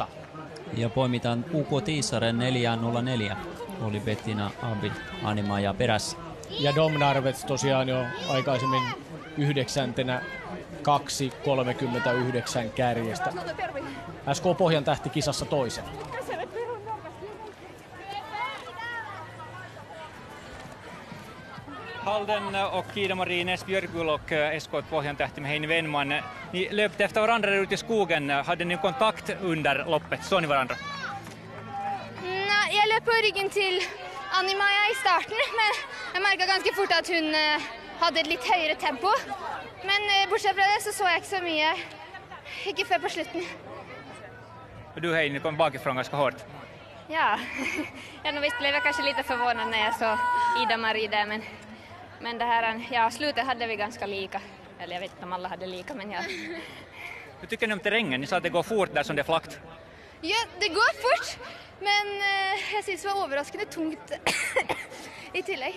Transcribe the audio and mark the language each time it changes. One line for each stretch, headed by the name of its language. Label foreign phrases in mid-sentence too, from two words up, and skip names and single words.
Finnish: Ja poimitaan UK Tiisaren 4.04. Oli Bettina Abid Anni-Maja perässä. Ja Domnarvets tosiaan jo aikaisemmin 9. 2.39 kärjestä. SK Pohjantähti kisassa toisen.
Swedish: Halden och Ida-Marie Näsbjörgul och SK Pohjantähti med Heini Wennman. Ni löpte efter varandra ut i skogen. Hade ni kontakt under loppet? Såg ni varandra?
Norwegian: Jeg løp på ryggen til Anni-Maja i starten, men jeg merket ganske fort at hun hadde et litt høyere tempo. Men bortsett fra det så jeg ikke så mye, ikke før på slutten.
Swedish: Du Heini kom bakifrån ganska hårt. Ja, no visst blev jag kanske lite förvånad när jag såg Ida-Marie där, men det här, ja, slutet hade vi ganska lika. Eller jag vet inte om alla hade lika, men ja. Hur tycker ni om terrängen? Ni sa att det går fort där som det är flackt. Ja, det går fort, men jag syns det var överraskande tungt i tillägg.